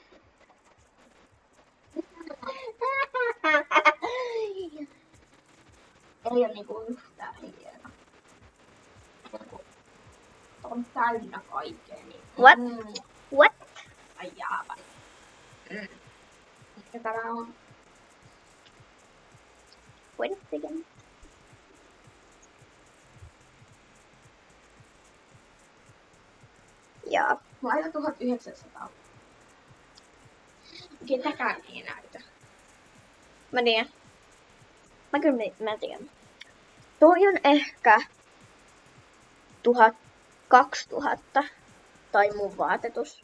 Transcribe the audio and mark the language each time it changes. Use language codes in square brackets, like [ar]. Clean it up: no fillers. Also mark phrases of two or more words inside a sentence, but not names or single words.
[fi] Ei oo niinku yhtään hieno. On täynnä kaikkea. Niin. [en] What? What? [fi] Ai jaavan. Ja tää on [en] Wait a second. [fi] Joo. mulla on 1900. Okei, täkään ei näytä. Mä tiedän. Mä tiedän. Toi on ehkä 2000 tai mun vaatetus.